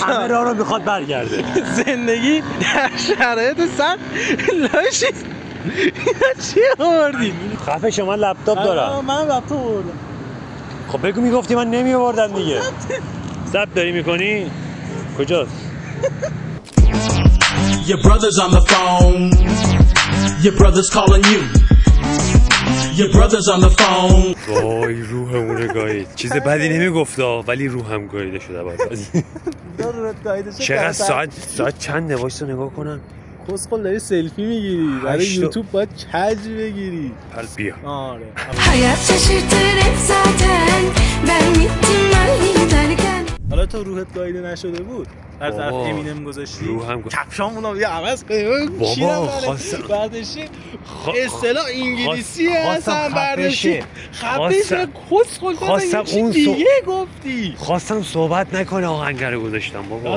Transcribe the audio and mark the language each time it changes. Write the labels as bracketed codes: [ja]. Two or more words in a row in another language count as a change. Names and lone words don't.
[fa] همه راه رو میخواد برگرده. زندگی در شرایط سخت لاشی. چی آوردی؟ خفه شما لپتاپ دارم. من لپتاپ آوردم. خب بگو میگفتی من نمی آوردم دیگه. ضبط داری میکنی؟ کجاست؟ [en] Your brother's on the phone. Your brother's calling you. Your brother's on the phone. [fa] وای روحمونه گایید. چیز بدی نمیگفتا ولی روحم گاییده شده بعد. چقدر ساعت چنده وایسا نگاه کنم. کسخل داری سلفی میگیری برای یوتیوب باید کج بگیری. پس بیا. آره. [tr] Hayat şaşırtır hep zaten. Ben gittim ben giderken. [fa] حالا تو روحت گاییده نشده بود؟ هر طرف امینم گذاشتی؟ روحم کفشامونو بیا عوض کنیم. بابا خواستم برداشتی اصطلاح انگلیسی هستن برداشتی. خفه کسخل خواستم اون دیگه گفتی. خواستم صحبت نکنه آهنگ رو گذاشتم بابا.